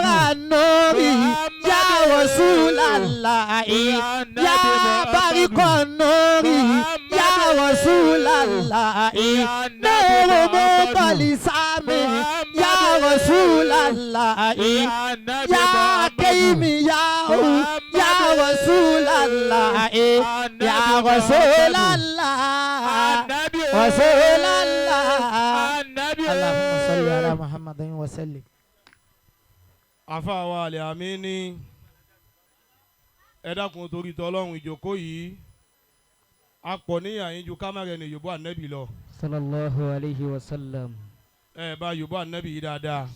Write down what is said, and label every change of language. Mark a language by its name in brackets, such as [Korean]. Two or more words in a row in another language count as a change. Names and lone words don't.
[Arabic] النور يا رسول الله يا بارق النور يا رسول الله نور متلألئ يا رسول الله يا قائم يا رسول الله يا رسول الله رسول الله. اللهم صل على محمد وسلم. [Yoruba] Àfáà wa Al-Amini, ẹ dákun torí t'Ọlọ́run ìjókòó yìí a pọ̀ níyàn yín ju kámẹ́rà ẹni yòbó ànẹ́bì lọ. [Arabic] صلى الله عليه وسلم. [Yoruba] Ẹ bá yòbó ànẹ́bì yìí dáadáa.